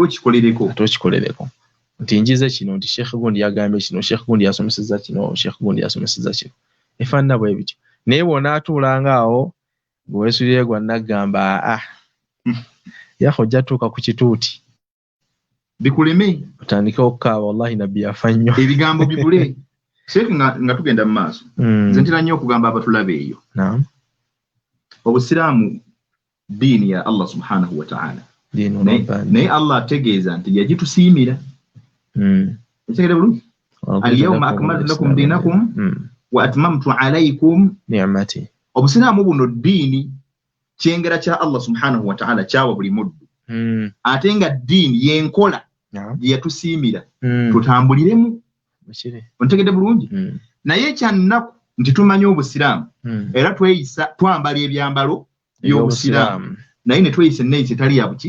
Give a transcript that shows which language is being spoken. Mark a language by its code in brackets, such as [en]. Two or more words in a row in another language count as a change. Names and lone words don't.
[lg] okikolereko nti njize kino nti sheekh gundi yagambye kino sheekh gundi yasomesezza kino sheekh gundi yasomesezza kino efaanana bwe bityo naye bw'onaatuulanga awo bwe weesulire gwa naggamba yako ojja tuuka ku kituuti bikuleme otandike okukaaba wallahi nabbi yafa nnyo ebigambo bibule sheekh nga tugenda mu maaso nze ntera nnyo okugamba abatulaba eyo obusiraamu diini ya [ar] الله سبحانه وتعالى [lg] naye Allah ategeeza nti yagitusiimira ekigere bulungi [ar] اليوم أكملت لكم دينكم وأتممت عليكم [lg] ni'mati obusiraamu buno diini kyengera kya [ar] الله سبحانه وتعالى [lg] kyawa buli muddu ate nga diini yenkola gye yatusiimira tutambuliremu ontegedde bulungi naye ekyannaku nti tumanyi obusiraamu era twambala ebyambalo by'obusiraamu naye ne tweyisa enneeyisa etali ya buki